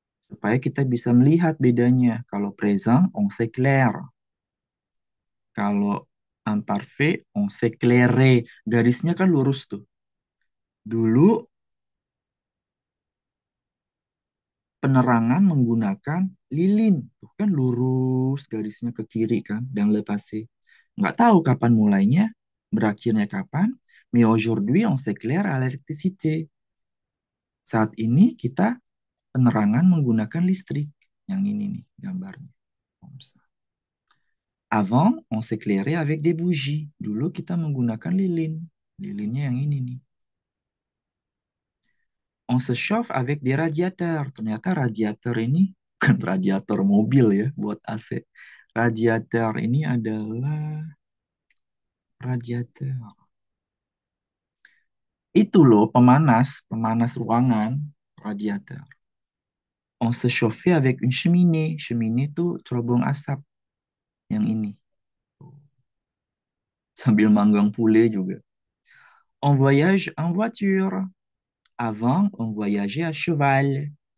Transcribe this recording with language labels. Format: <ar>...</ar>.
<id>Supaya kita bisa melihat bedanya.</id> <fr>Kalau présent, on s'éclaire. Kalau imparfait, on s'éclairait.</fr> <id>Garisnya kan lurus tuh. Dulu penerangan menggunakan lilin. Tuh kan lurus garisnya ke kiri kan, dan le passé. Nggak tahu kapan mulainya, berakhirnya kapan.</id> <fr>Mais aujourd'hui, on s'éclaire à l'électricité.</fr> <id>Saat ini kita penerangan menggunakan listrik. Yang ini nih gambarnya.</id> <fr>Avant, on s'éclairait avec des bougies.</fr> <id>Dulu kita menggunakan lilin. Lilinnya yang ini nih.</id> <fr>On se chauffe avec des radiateurs.</fr> <id>Ternyata radiator ini bukan radiator mobil ya buat AC. Radiator ini adalah radiator. Itu loh pemanas, pemanas ruangan, radiator.</id> <fr>On se chauffait avec une cheminée. Cheminée</fr> <id>itu cerobong asap yang ini. Sambil manggang pule juga.</id> <fr>On voyage en voiture. Avant, on voyageait à cheval.</fr>